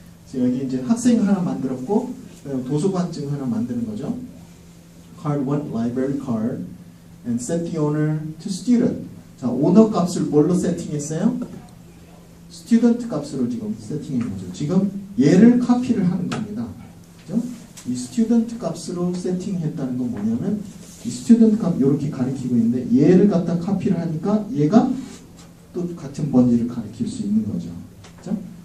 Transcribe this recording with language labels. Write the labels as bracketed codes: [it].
[ko] 그래서 여기 이제 학생 하나 만들었고, 도서관증 하나 만드는 거죠. [en] Card 1, library card, and set the owner to student. [ko] 자, 오너 값을 뭘로 세팅했어요? student 값으로 지금 세팅한 거죠. 지금 얘를 카피를 하는 겁니다. 그죠? 이 student 값으로 세팅했다는 건 뭐냐면 이 스튜던트 값 이렇게 가리키고 있는데 얘를 갖다 카피를 하니까 얘가 또 같은 번지를 가리킬 수 있는 거죠. 그죠?